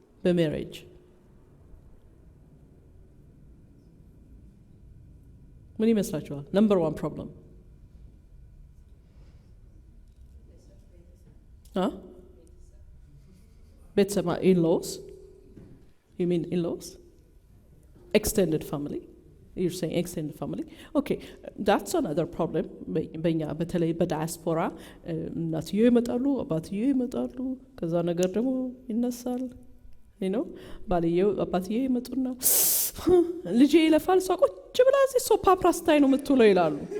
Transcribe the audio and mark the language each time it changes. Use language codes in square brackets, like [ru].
[am] በሜሬጅ ምን ይመስላችኋል? ነምበር 1 ፕሮብሌም ቤተሰብ in-laws. [en] You mean in-laws? Extended family. You're saying extended family. Okay, that's another problem. [am] በእኛ በተለይ በዳያስፖራ እናትየው ይመጣሉ፣ አባትየው ይመጣሉ፣ ከዛ ነገር ደግሞ ይነሳል። ባልየው አባትየው ይመጡና ልጄ ይለፋል፣ እሷ ቁጭ ብላ እዚህ ሶፕ ኦፔራ ስታይ ነው የምትውለው ይላሉ።